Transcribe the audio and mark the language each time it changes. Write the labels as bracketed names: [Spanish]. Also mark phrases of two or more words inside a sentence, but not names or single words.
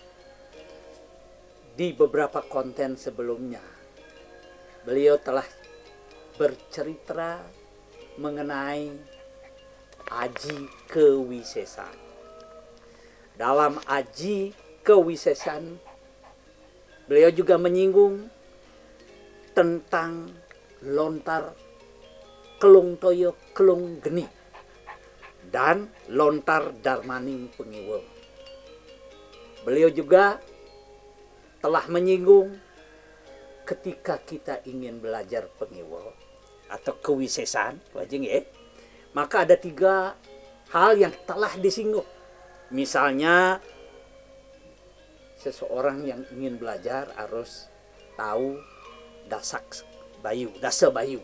[Indonesian] Di beberapa konten sebelumnya, beliau telah bercerita mengenai Aji Kewisesan. Dalam Aji Kewisesan, beliau juga menyinggung tentang lontar kelung toyo kelung geni dan lontar darmaning pengiwa. Beliau juga telah menyinggung ketika kita ingin belajar pengiwa atau kewisesan, wajing ya, maka ada 3 hal yang telah disinggung. Misalnya, seseorang yang ingin belajar harus tahu dasa bayu.